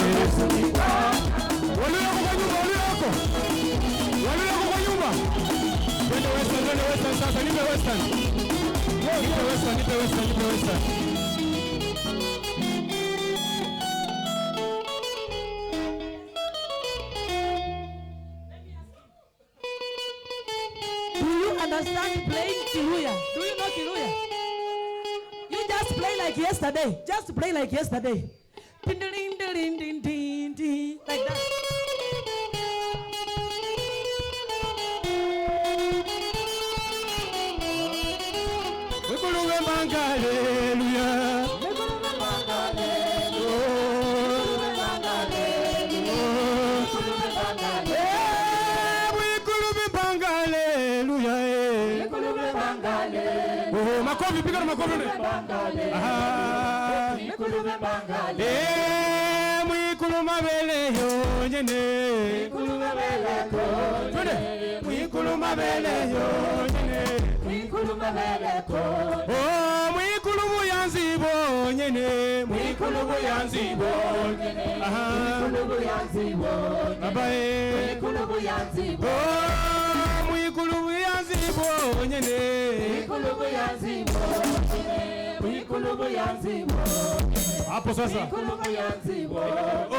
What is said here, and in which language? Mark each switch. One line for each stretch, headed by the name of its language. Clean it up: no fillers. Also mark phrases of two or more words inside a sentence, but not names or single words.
Swahili: Walioko kwa nyumba, walioko kwa nyumba, twende Western sasa, nipe Western. Nipe Western.
English: Do you understand playing Kiluya? Do you know Kiluya? You just play like yesterday. Just play like yesterday. Like that. Hallelujah.
Swahili: Makofi, piga makofi.
Luyia: Mwikulu mabele yonyene. Mwikulu mabele yonyene. Oh, mwikulu buyanzi bonyene. Mwikulu buyanzi bonyene. Mwikulu buyanzi bonyene. Babae. Mwikulu buyanzi bonyene. Oh, mwikulu buyanzi bonyene. Mwikulu buyanzi bonyene. Mwikulu buyanzi bonyene.
Swahili: Hapo sasa.
Luyia: Mwikulu buyanzi bonyene.